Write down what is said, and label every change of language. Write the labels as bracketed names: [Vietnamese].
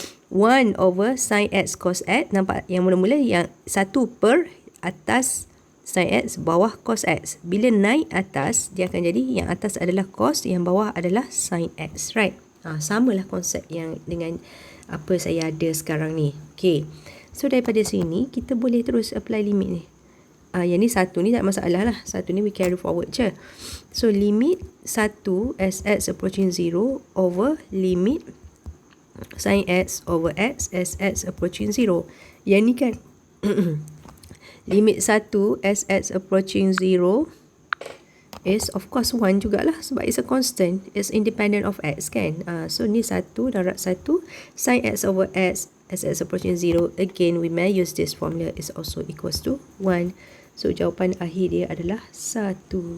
[English] 1 over sin x cos x. [Malay] Nampak yang mula-mula yang 1 per atas sin x, bawah cos x. Bila naik atas, dia akan jadi yang atas adalah cos, yang bawah adalah sin x. Right? Samalah konsep yang dengan apa saya ada sekarang ni. [English] Okay. [Malay] So, daripada sini, kita boleh terus apply limit ni. Yang ni 1 ni tak masalah lah. 1 ni [English] we carry forward [Malay] je. [English] So, limit 1 as x approaching 0 over limit sin x over x as x approaching 0. [Malay] Yang ni kan, [English] limit 1 as x approaching 0 is of course 1 jugalah. [Malay] Sebab [English] it's a constant. It's independent of x kan. So, [Malay] ni 1 darab 1 [English] sin x over x as x approaching 0, again we may use this formula, is also equals to 1. [Malay] So jawapan akhir dia adalah 1.